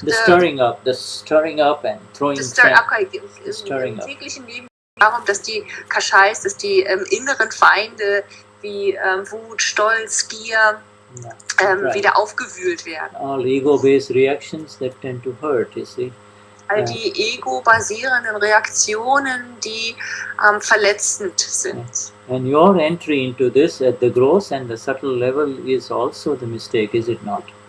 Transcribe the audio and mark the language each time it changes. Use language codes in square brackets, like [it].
[en] The stirring up and throwing [de] Im täglichen Leben darum, dass die Kashais, dass die inneren Feinde wie Wut, Stolz, Gier wieder aufgewühlt werden. [en] All ego-based reactions that tend to hurt, you see. [de] All die ego-basierenden Reaktionen, die verletzend sind. [en] And your entry into this at the gross and the subtle level is also the mistake, is it not?